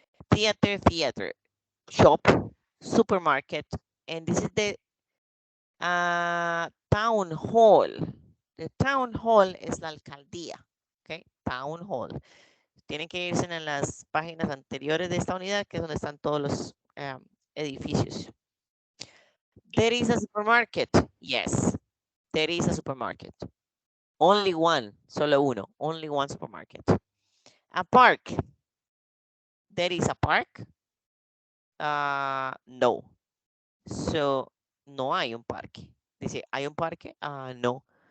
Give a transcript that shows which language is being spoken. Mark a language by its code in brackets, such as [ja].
[en] Theater, shop, supermarket, and this is the town hall. [es] The town hall es la alcaldía, ¿ok? Town hall. Tienen que irse en las páginas anteriores de esta unidad, que es donde están todos los edificios. [en] There is a supermarket. Yes, there is a supermarket. Only one, [es] solo uno. [en] Only one supermarket. A park. There is a park. [es] No. So, no hay un parque. Dice, ¿hay un parque? No.